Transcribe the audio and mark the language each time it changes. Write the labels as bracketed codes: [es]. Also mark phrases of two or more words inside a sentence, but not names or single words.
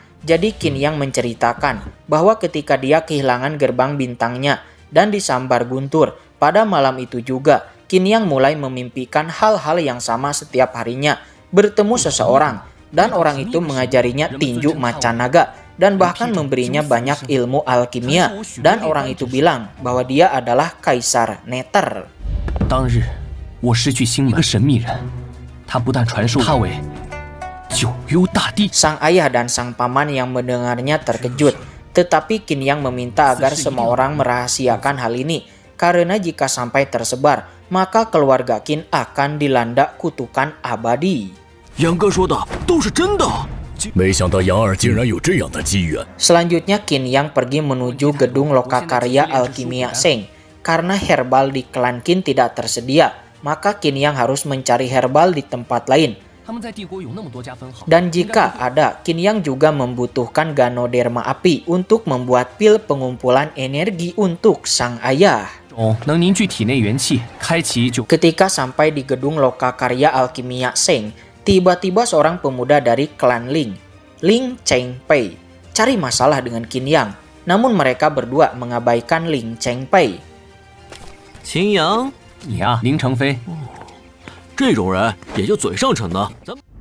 [id] Jadi Qin Yang menceritakan bahwa ketika dia kehilangan gerbang bintangnya dan disambar guntur, pada malam itu juga Qin Yang mulai memimpikan hal-hal yang sama setiap harinya. Bertemu seseorang dan orang itu mengajarinya tinju macan naga dan bahkan memberinya banyak ilmu alkimia, dan orang itu bilang bahwa dia adalah Kaisar Nether. [zh] 当日我失去星门一个神秘人，他不但传授他为九幽大帝。 [id] Sang ayah dan sang paman yang mendengarnya terkejut, tetapi Qin Yang meminta agar semua orang merahasiakan hal ini, karena jika sampai tersebar, maka keluarga Qin akan dilanda kutukan abadi. [zh] 杨哥说的都是真的。没想到杨儿竟然有这样的机缘。 [id] Selanjutnya Qin Yang pergi menuju gedung lokakarya alkimia Seng. Karena herbal di klan Qin tidak tersedia, maka Qin Yang harus mencari herbal di tempat lain. Dan jika ada, Qin Yang juga membutuhkan Ganoderma api untuk membuat pil pengumpulan energi untuk sang ayah. Ketika sampai di gedung lokakarya alkimia Seng, tiba-tiba seorang pemuda dari klan Ling Chengpei, cari masalah dengan Qin Yang. Namun mereka berdua mengabaikan Ling Chengpei. [zh] 秦阳，你啊，林承飞，这种人也就嘴上逞的，咱